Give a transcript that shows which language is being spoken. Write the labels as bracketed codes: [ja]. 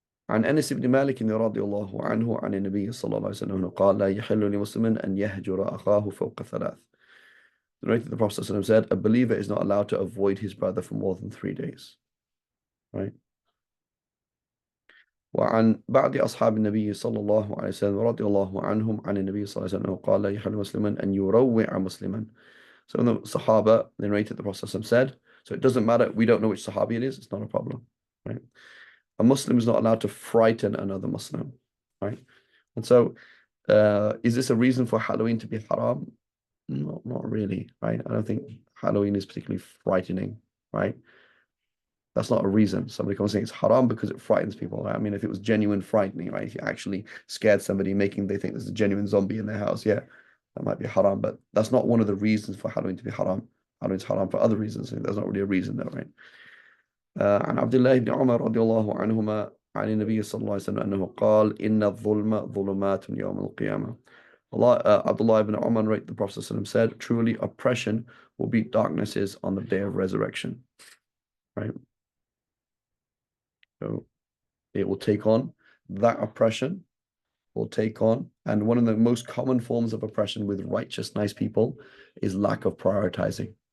[ar] عن أنس بن مالك رضي الله عنه عن النبي صلى الله عليه وسلم قال لا يحل لمسلم أن يهجر أخاه فوق ثلاث. [en] The Prophet ﷺ said, a believer is not allowed to avoid his brother for more than 3 days. Right? [ar] وعن بعض أصحاب النبي صلى الله عليه وسلم رضي الله عنهم عن النبي صلى الله عليه وسلم قال لا يحل مسلما أن يروع مسلما. [en] So the Sahaba narrated the Prophet ﷺ said, so it doesn't matter, we don't know which Sahabi it is, it's not a problem. Right? A Muslim is not allowed to frighten another Muslim. Right? And so is this a reason for Halloween to be haram? No, not really, right? I don't think Halloween is particularly frightening, right? That's not a reason. Somebody comes saying it's haram because it frightens people. Right? I mean, if it was genuine frightening, right? If you actually scared somebody, making they think there's a genuine zombie in their house, yeah, that might be haram. But that's not one of the reasons for Halloween to be haram. Halloween's haram for other reasons. There's not really a reason though, right? [ar] عن عبد الله بن عمر رضي الله عنهما عن النبي صلى الله عليه وسلم أنه قال إن الظلم ظلمات يوم القيامة. [en] Abdullah ibn Umar, right, the Prophet ﷺ said, truly oppression will be darknesses on the day of resurrection. Right? So it will take on that oppression will take on, and one of the most common forms of oppression with righteous, nice people is lack of prioritizing.